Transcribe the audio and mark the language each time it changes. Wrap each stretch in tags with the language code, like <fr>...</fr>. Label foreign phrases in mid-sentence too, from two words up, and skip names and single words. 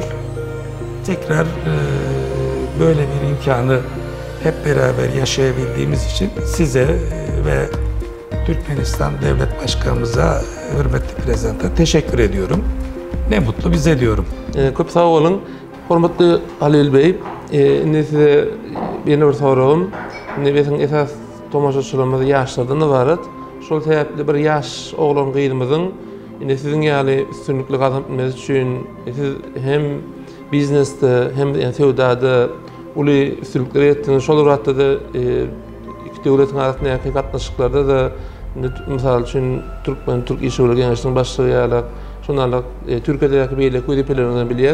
<tr>Tekrar böyle bir imkanı hep beraber yaşayabildiğimiz için size ve Türkmenistan Devlet Başkanımıza, hürmetli prezidente teşekkür ediyorum. Ne mutlu bize diyorum.</tr> <tk>Köp sağ olun. Hormatly Halil Bey, indi size bir sorum. Bizim esas tomoşaçylarymyz ýaşlardan ibaret. Şol sebäpli bir ýaş oglan gydymyzyň Ine sizin ýaly üstünlükli kazanmaz üçin siz hem biznesde hem de sewdada uly üstünlükleri etdiňiz. Şol uratda da iki döwletin arasyndaky gatnaşyklarda da misal üçin Türk iş ugly gençligiň başlygy ýaly şonlarla Türkiýedäki beýlek ödepelerinden bilýär.</tk>